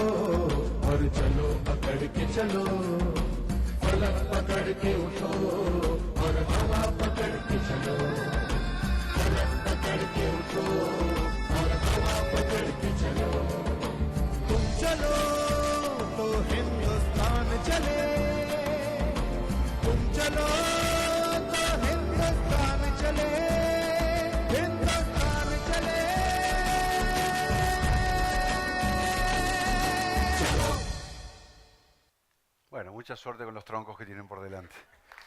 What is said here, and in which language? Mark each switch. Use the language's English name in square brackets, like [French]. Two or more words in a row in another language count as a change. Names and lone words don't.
[Hindi] और चलो पकड़ के चलो फलक पकड़ के उठो और हवा पकड़ के चलो फलक पकड़ के उठो और हवा पकड़ के चलो तुम चलो तो हिंदुस्तान चले तुम चलो तो हिंदुस्तान चले हिंदुस्तान चले [Spanish] Bueno, mucha suerte con los troncos que tienen por delante.